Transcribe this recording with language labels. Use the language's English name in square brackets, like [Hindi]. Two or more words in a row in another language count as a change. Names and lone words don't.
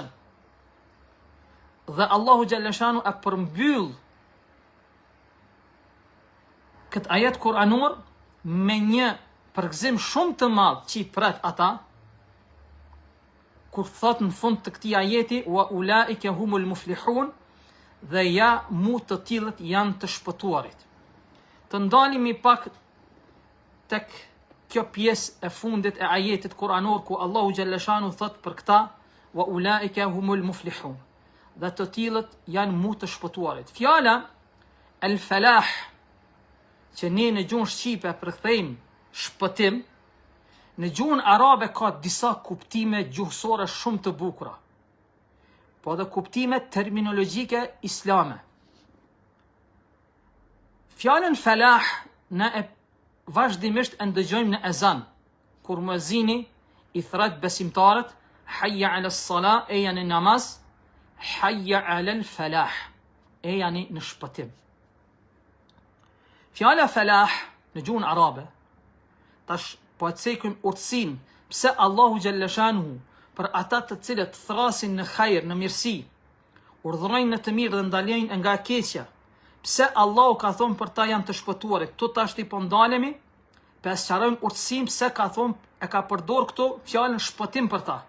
[Albanian] Dhe Allahu [Arabic] جل شأنه [Albanian] e përmbyll këtë ajet kuranor me një përgëzim shumë të madh që i pret ata, kur thot në fund të këtij ajeti: [Arabic] "وأولئك هم المفلحون", [Albanian] dhe ja mu të tillët janë të shpëtuarit. Të ndalemi pak tek kjo pjesë e fundit e ajetit kuranor ku Allahu [Arabic] جل شأنه [Albanian] thot për këta: [Arabic] وأولئك هم المفلحون. [Albanian] Dhe të tillët janë mu të shpëtuarit. Fjala al-falah, që ne në gjuhën shqipe përkthejmë shpëtim, në gjuhën arabe ka disa kuptime gjuhësore shumë të bukura, po dhe kuptime terminologjike islame. Fjalën falah ne e vazhdimisht e ndëgjojmë në ezan, kur muezini i thret besimtarët, [Arabic] حي على الصلاة, [Albanian] e janë në namaz, [Arabic] حي على الفلاح, [Albanian] e janë në shpëtim. Fjala falah në gjuhën arabe, tash po e cekëm urtësin, pse Allahu Gjellëshanuhu për ata të cilët thrasin në khajr, në mirësi, urdhërojnë në të mirë dhe ndalojnë nga keqja, pse Allahu ka thonë për ta janë të shpëtuarit, tu tash ti po ndalemi, pe sqarojmë urtësim pse ka thonë, e ka përdor këto fjalën shpëtim për ta.